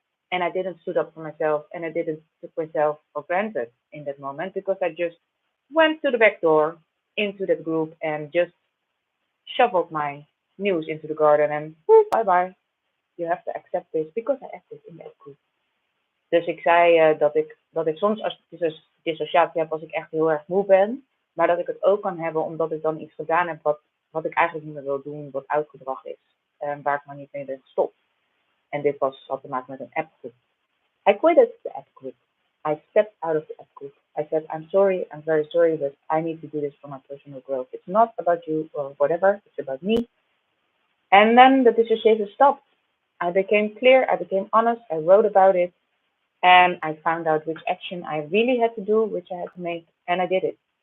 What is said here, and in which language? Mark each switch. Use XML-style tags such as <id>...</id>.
<en>And I didn't stood up for myself and I didn't took myself for granted in that moment because I just went to the back door into that group and just shoveled my news into the garden and bye bye. You have to accept this because I acted in that group.</en> <nl>Dus ik zei dat ik soms als dissociatie heb als ik echt heel erg moe ben. Maar dat ik het ook kan hebben omdat ik dan iets gedaan heb wat ik eigenlijk niet meer wil doen, wat oud gedrag is. Waar ik maar niet mee ben gestopt. En dit had te maken met een appgroep.</nl> <en>I quitted the app group. I stepped out of the app group. I said, I'm sorry, I'm very sorry, but I need to do this for my personal growth. It's not about you or whatever, it's about me. And then the dissociation stopped. I became clear, I became honest, I wrote about it, and I found out which action I really had to do, which I had to make, and I did it.</en>